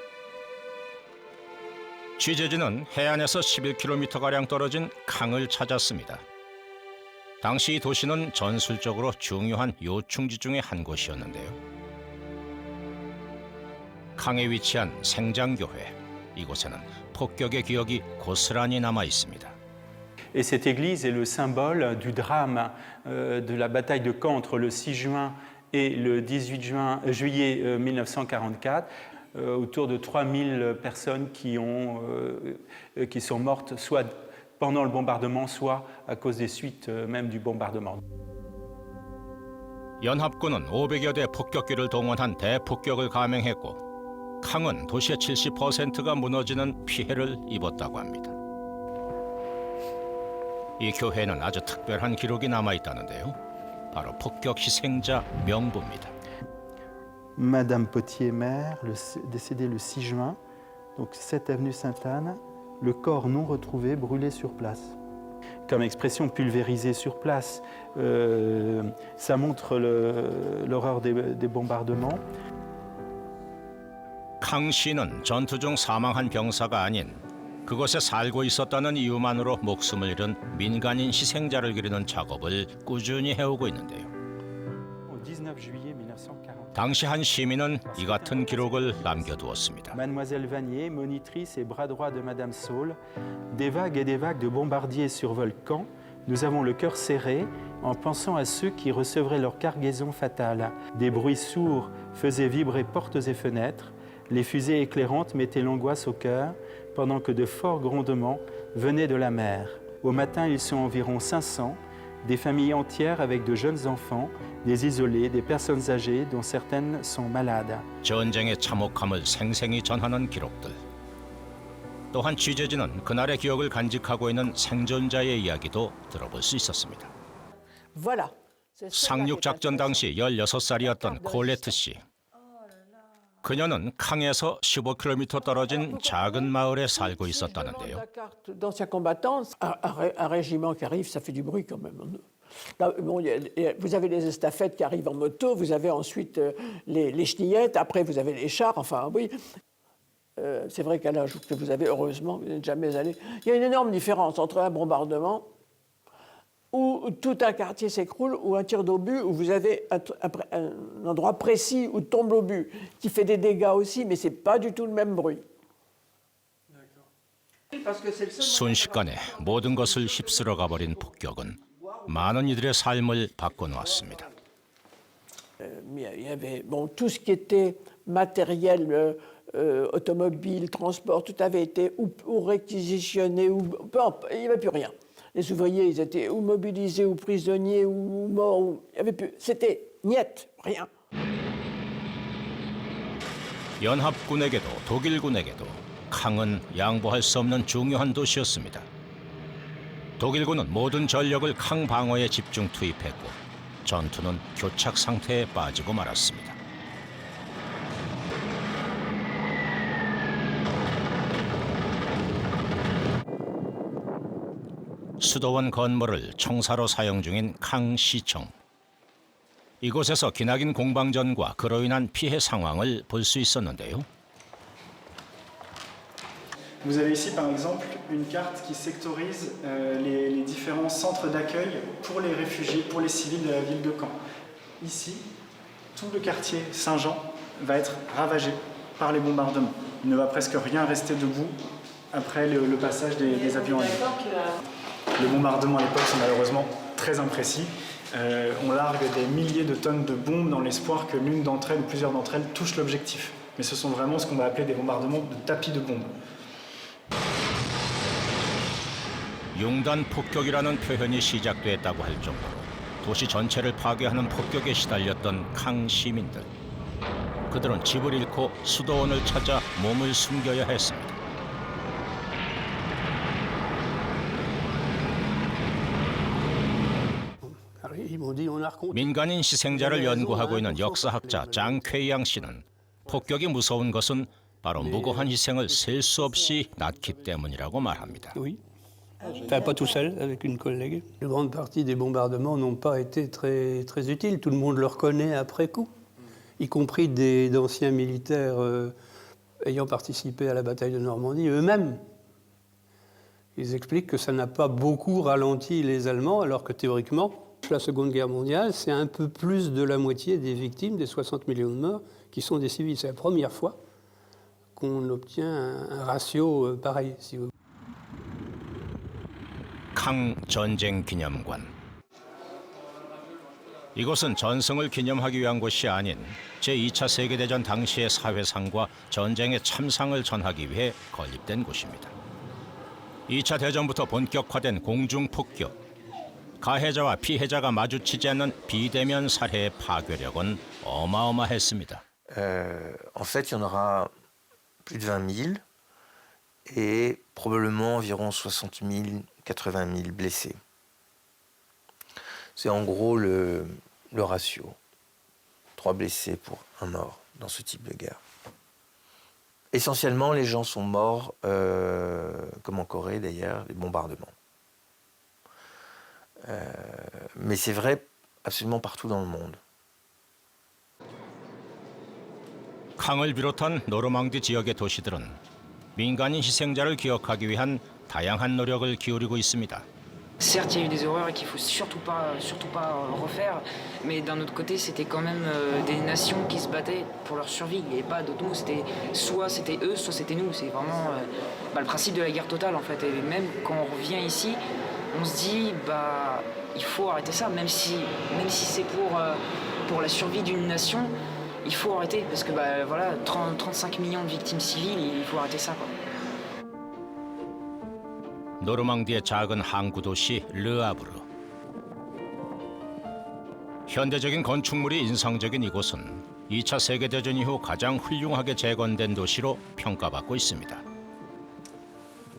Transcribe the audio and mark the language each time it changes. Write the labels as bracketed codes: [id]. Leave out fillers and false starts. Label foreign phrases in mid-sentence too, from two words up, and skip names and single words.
[ko] 취재진은 해안에서 11km가량 떨어진 캉을 찾았습니다. 당시 이 도시는 전술적으로 중요한 요충지 중의 한 곳이었는데요. 캉에 위치한 생장교회, 이곳에는 폭격의 기억이 고스란히 남아 있습니다. [fr] Et cette église est le symbole du drame de la bataille de Caen entre le 6 juin et le 18 juillet 1944. Autour de 3000 personnes qui sont mortes soit pendant le bombardement, soit à cause des suites même du bombardement. [ko] 연합군은 500여 대 폭격기를 동원한 대폭격을 감행했고 캉은 도시의 70%가 무너지는 피해를 입었다고 합니다. 이 교회는 아주 특별한 기록이 남아있다는데요. 바로 폭격 희생자 명부입니다. [fr] Madame Potier-Mère, décédée le 6 juin, donc 7 avenue Sainte-Anne, le corps non retrouvé brûlé sur place. Comme expression pulvérisée sur place, ça montre l'horreur des bombardements. [ko] 캉 씨는 전투 중 사망한 병사가 아닌 그곳에 살고 있었다는 이유만으로 목숨을 잃은 민간인 희생자를 기리는 작업을 꾸준히 해오고 있는데요. 당시 한 시민은 이 같은 기록을 남겨두었습니다. [fr] Mademoiselle Vanier, monitrice et bras droit de Madame Saul, des vagues et des vagues de bombardiers survolent Caen. Nous avons le cœur serré en pensant à ceux qui recevraient leur cargaison fatale. Des bruits sourds faisaient vibrer portes et fenêtres. Les fusées éclairantes mettaient l'angoisse au cœur, pendant que de forts grondements venaient de la mer. Au matin, ils sont environ 500, des familles entières avec de jeunes enfants, des isolés, des personnes âgées dont certaines sont malades. [ko] 전쟁의 참혹함을 생생히 전하는 기록들. 또한 취재진은 그날의 기억을 간직하고 있는 생존자의 이야기도 들어볼 수 있었습니다. 상륙작전 당시 16살이었던 콜레트 씨. 그녀는 캉에서 15km 떨어진 작은 마을에 살고 있었다는데요. [fr] D'anciens combattants, un régiment qui arrive, ça fait du bruit quand même. Là, bon, vous avez les estafettes qui arrivent en moto, vous avez ensuite les chenillettes, après vous avez les chars, enfin oui. C'est vrai qu'à l'âge que vous avez, heureusement, vous n'êtes jamais allé. Il y a une énorme différence entre un bombardement où tout un quartier s'écroule, ou un tir d'obus, où vous avez un endroit précis où tombe l'obus, qui fait des dégâts aussi, mais ce n'est pas du tout le même bruit. [ko] 순식간에 모든 것을 휩쓸어가 버린 폭격은 많은 이들의 삶을 바꿔놓았습니다. [fr] Il y avait tout ce qui était matériel, automobile, transport, tout avait été ou réquisitionné, ou il n'y avait plus rien. Les ouvriers, ils étaient ou mobilisés, ou prisonniers, ou morts. Il y avait plus. C'était niet, rien. [ko] 연합군에게도 독일군에게도 캉은 양보할 수 없는 중요한 도시였습니다. 독일군은 모든 전력을 캉 방어에 집중 투입했고 전투는 교착 상태에 빠지고 말았습니다. 수도원 건물을 청사로 사용 중인 캉시청. 이곳에서 기나긴 공방전과 그로 인한 피해 상황을 볼 수 있었는데요. [fr] Vous avez ici par exemple une carte qui sectorise les différents centres d'accueil pour les réfugiés, pour les civils de la ville de Caen. Ici, tout le quartier Saint-Jean va être ravagé par les bombardements. Il ne va presque rien rester debout après le passage des avions à Les bombardements à l'époque sont malheureusement très imprécis. On largue des milliers de tonnes de bombes dans l'espoir que l'une d'entre elles ou plusieurs d'entre elles touchent l'objectif. Mais ce sont vraiment ce qu'on va appeler des bombardements de tapis de bombes. [ko] 융단 폭격이라는 표현이 시작됐다고 할 정도로 도시 전체를 파괴하는 폭격에 시달렸던 캉 시민들. 그들은 집을 잃고 수도원을 찾아 몸을 숨겨야 했습니다. 민간인 희생자를 연구하고 있는 역사학자 장 쾌양 씨는 폭격이 무서운 것은 바로 무고한 희생을 셀 수 없이 낳기 때문이라고 말합니다. [fr] Enfin, pas tout seul, avec une collègue. Une grande partie des bombardements n'ont pas été très utiles. Tout le monde le reconnaît après coup, y compris d'anciens militaires ayant participé à la bataille de Normandie eux-mêmes. Ils expliquent que ça n'a pas beaucoup ralenti les Allemands, alors que théoriquement, la Seconde Guerre mondiale, c'est un peu plus de la moitié des victimes, des 60 millions de morts, qui sont des civils. C'est la première fois qu'on obtient un ratio pareil, si vous voulez. [ko] 캉 전쟁 기념관. 이곳은 전승을 기념하기 위한 곳이 아닌 제2차 세계대전 당시의 사회상과 전쟁의 참상을 전하기 위해 건립된 곳입니다. 2차 대전부터 본격화된 공중폭격. 가해자와 피해자가 마주치지 않는 비대면 살해의 파괴력은 어마어마했습니다. [fr] En fait, il y en aura plus de 20 000 et probablement environ 60 000, 80 000 blessés. C'est en gros le ratio. 3 blessés pour 1 mort dans ce type de guerre. Essentiellement, les gens sont morts, comme en Corée d'ailleurs, des bombardements. Mais c'est vrai absolument partout dans le monde. [ko] 캉을 비롯한 노르망디 지역의 도시들은 민간인 희생자를 기억하기 위한 다양한 노력을 기울이고 있습니다. [fr] Certes, il y a eu des horreurs et qu'il faut surtout pas refaire, mais d'un autre côté, c'était quand même des nations qui se battaient pour leur survie. Il n'y avait pas d'autre mot. Soit c'était eux, soit c'était nous. C'est vraiment le principe de la guerre totale en fait. Et même quand on revient ici, on se dit il faut arrêter ça, même si c'est pour la survie d'une nation, il faut arrêter parce que 35 millions de victimes civiles, il faut arrêter ça quoi. [ko] 노르망디의 작은 항구 도시 르아브르. 현대적인 건축물이 인상적인 이곳은 2차 세계대전 이후 가장 훌륭하게 재건된 도시로 평가받고 있습니다.